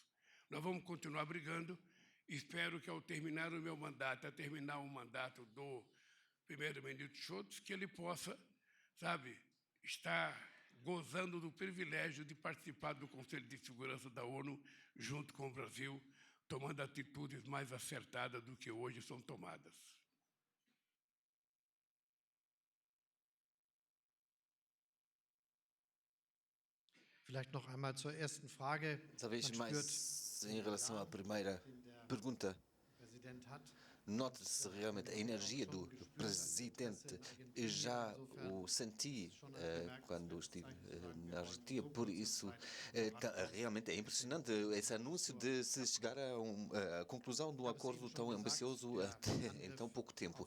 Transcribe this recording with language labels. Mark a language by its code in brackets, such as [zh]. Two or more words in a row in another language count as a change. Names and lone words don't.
[pt] Nós vamos continuar brigando. Espero que, ao terminar o meu mandato, a terminar o mandato do primeiro-ministro Scholz, que ele possa, sabe, estar gozando do privilégio de participar do Conselho de Segurança da ONU junto com o Brasil, tomando atitudes mais acertadas do que hoje são tomadas. [de] Vielleicht noch einmal zur ersten Frage. [pt] Talvez [de] Man [pt] mais [de] spürt, [pt] em relação à primeira pergunta, [de] der Präsident hat. [pt] nota-se realmente a energia do presidente. Eu já o senti quando estive na Argentina, por isso realmente é impressionante esse anúncio de se chegar a conclusão de um acordo tão ambicioso em tão pouco tempo.